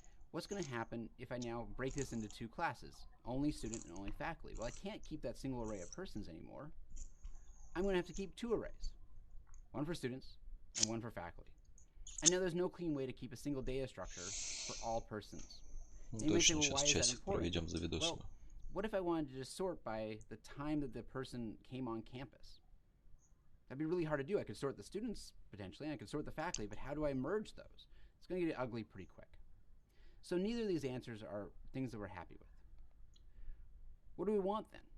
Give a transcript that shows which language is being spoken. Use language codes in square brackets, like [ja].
[en] What's going to happen if I now break this into two classes, only student and only faculty? Well, I can't keep that single array of persons anymore. I'm going to have to keep two arrays, one for students and one for faculty. I know there's no clean way to keep a single data structure for all persons. [ru] Точно, сейчас часик проведем за видосом. [en] Well, what if I wanted to just sort by the time that the person came on campus? That'd be really hard to do. I could sort the students potentially, and I could sort the faculty, but how do I merge those? It's going to get ugly pretty quick. So neither of these answers are things that we're happy with. What do we want then?